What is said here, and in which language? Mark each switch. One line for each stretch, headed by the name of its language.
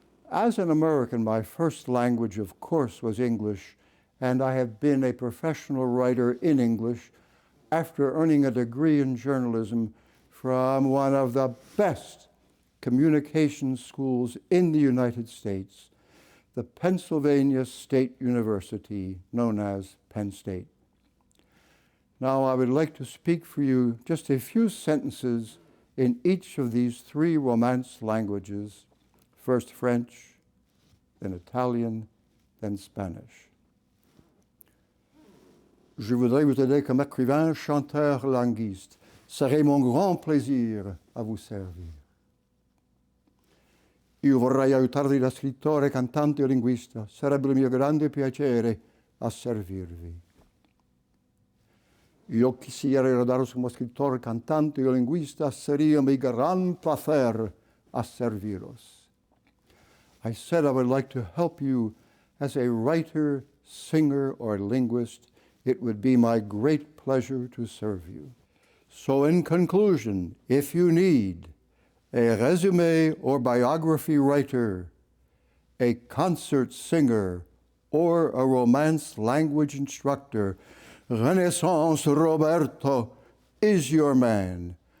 English: As an American, my first language, of course, was English, and I have been a professional writer in English after earning a degree in journalism from one of the best communication schools in the United States, the Pennsylvania State University, known as Penn State. Now, I would like to speak for you just a few sentences in each of these 3 Romance languages, first French, then Italian, then Spanish.
French: Je voudrais vous aider comme écrivain, chanteur, linguiste. Serait mon grand plaisir à vous servir.
Italian: Io vorrei aiutarvi da scrittore, cantante o linguista. Sarebbe il mio grande piacere a servirvi.
Spanish: Yo quisiera ayudaros como escritor, cantante o linguista. Sería mi gran placer a serviros.
English: I said I would like to help you as a writer, singer, or linguist. It would be my great pleasure to serve you. So in conclusion, if you need a resume or biography writer, a concert singer, or a Romance language instructor, Renaissance Roberto is your man.